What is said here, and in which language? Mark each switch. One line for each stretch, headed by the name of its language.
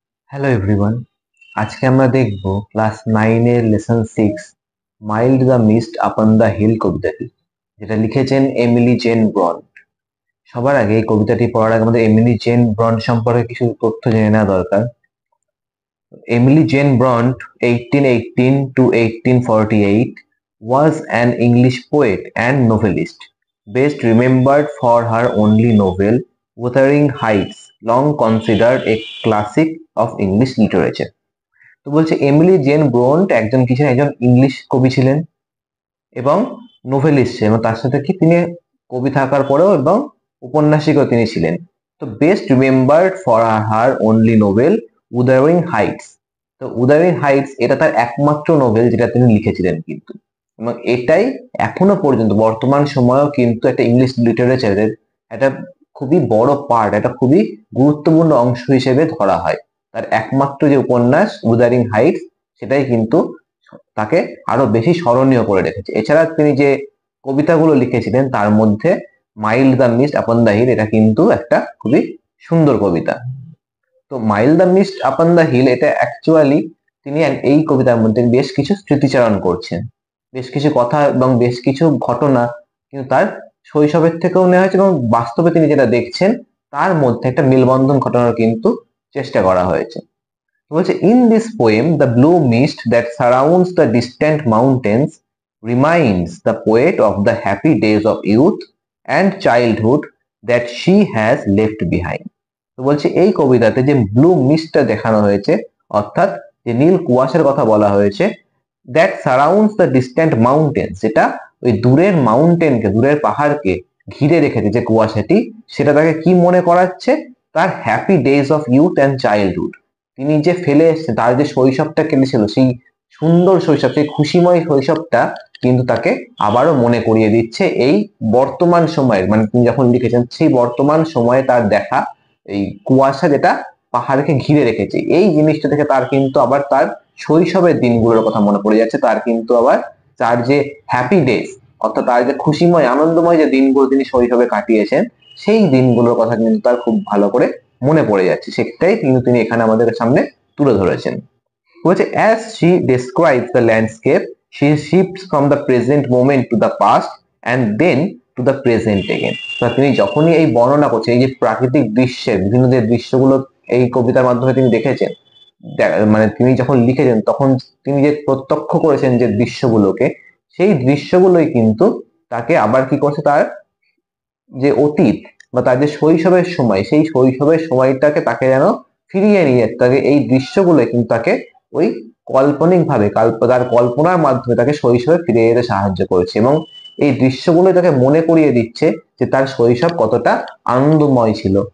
Bangla: Hello everyone, আজকে আমরা দেখব ক্লাস 9 এর lesson 6 mild the mist upon the hill কবিতাটি, যেটা লিখেছেন এমিলি জেন ব্রন্ট। সবার আগে এই কবিতাটি পড়ার আগে আমাদের এমিলি জেন ব্রন্ট সম্পর্কে কিছু তথ্য জেনে নেওয়া দরকার।
English: Emily Jane Bronte 1818 to 1848 was an English poet and novelist, best remembered for her only novel Wuthering Heights, long considered a classic of English literature.
Bangla: তো বলছে এমিলি জেন ব্রন্ট একজন কি ছিলেন, একজন ইংলিশ কবি ছিলেন এবং নোভেলিস্ট ছিলেন, এবং তার সাথে কি তিনি কবি থাকার পরেও এবং উপন্যাসিকও তিনি ছিলেন।
English: তো best remembered for her only novel Wuthering Heights.
Bangla: তো উদারিং হাইটস এটা তার একমাত্র নোভেল যেটা তিনি লিখেছিলেন কিন্তু, এবং এটাই এখনো পর্যন্ত বর্তমান সময়েও কিন্তু একটা ইংলিশ লিটারেচারের একটা খুবই বড় পার্ট, একটা খুবই গুরুত্বপূর্ণ অংশ হিসেবে ধরা হয়। তার একমাত্র যে উপন্যাস উদারিং হাইটস সেটাই কিন্তু তাকে আরো বেশি স্মরণীয় করে রেখেছে। এছাড়া তিনি যে কবিতাগুলো লিখেছিলেন তার মধ্যে mild the mist upon the hill এটা কিন্তু একটা খুবই সুন্দর কবিতা। তো mild the mist upon the hill এটা অ্যাকচুয়ালি তিনি এই কবিতার মধ্যে বেশ কিছু স্মৃতিচারণ করছেন, বেশ কিছু কথা এবং বেশ কিছু ঘটনা কিন্তু তার শৈশবের থেকেও নেওয়া হয়েছে, এবং বাস্তবে তিনি যেটা দেখছেন তার মধ্যে একটা মেলবন্ধন ঘটানোর কিন্তু চেষ্টা করা হয়েছে।
English: বলছে in this poem the blue mist that surrounds the distant mountains reminds the poet of the happy days of youth and childhood that she has left behind.
Bangla: তো বলছে এই কবিতাতে যে ব্লু মিস্টটা দেখানো হয়েছে, অর্থাৎ যে নীল কুয়াশার কথা বলা হয়েছে,
English: that surrounds the distant mountains,
Bangla: যেটা ওই দূরের মাউন্টেনকে, দূরের পাহাড়কে ঘিরে রেখেছে যে কুয়াশাটি, সেটা তাকে কি মনে করাচ্ছে, তার
English: Happy days of youth and childhood.
Bangla: তিনি যে ফেলে এসেছেন, তার যে শৈশবটা কেটেছিল, সেই সুন্দর শৈশব, সেই খুশিময় শৈশবটা কিন্তু তাকে আবারও মনে করিয়ে দিচ্ছে এই বর্তমান সময়ের, মানে তিনি যখন লিখেছেন সেই বর্তমান সময়ে তার দেখা এই কুয়াশা যেটা পাহাড়কে ঘিরে রেখেছে, এই জিনিসটা থেকে তার কিন্তু আবার তার শৈশবের দিনগুলোর কথা মনে পড়ে যাচ্ছে। তার কিন্তু আবার তার যে হ্যাপি ডেজ, অর্থাৎ তার যে খুশিময় আনন্দময় যে দিনগুলো তিনি শৈশবে কাটিয়েছেন, সেই দিনগুলোর কথা কিন্তু তার খুব ভালো করে মনে পড়ে যাচ্ছে। সেটাই কিন্তু তিনি এখানে আমাদের সামনে তুলে ধরেছেন।
English: বলছে as she describes the landscape she shifts from the present moment to the past and then to the present again.
Bangla: তিনি যখনই এই বর্ণনা করছেন, এই যে প্রাকৃতিক দৃশ্যের বিভিন্ন যে দৃশ্যগুলো এই কবিতার মাধ্যমে তিনি দেখেছেন, মানে তিনি যখন লিখেছেন তখন তিনি যে প্রত্যক্ষ করেছেন যে দৃশ্যগুলোকে, সেই দৃশ্যগুলোই কিন্তু তাকে আবার কি করছে, তার যে অতীত বা তার যে শৈশবের সময়, সেই শৈশবের সময়টাকে তাকে যেন ফিরিয়ে নিয়ে তাকে এই দৃশ্যগুলো কিন্তু তাকে ওই কাল্পনিক ভাবে তার কল্পনার মাধ্যমে তাকে শৈশবে ফিরে যেতে সাহায্য করেছে, এবং এই দৃশ্যগুলো তাকে মনে করিয়ে দিচ্ছে যে তার শৈশব কতটা আনন্দময় ছিল।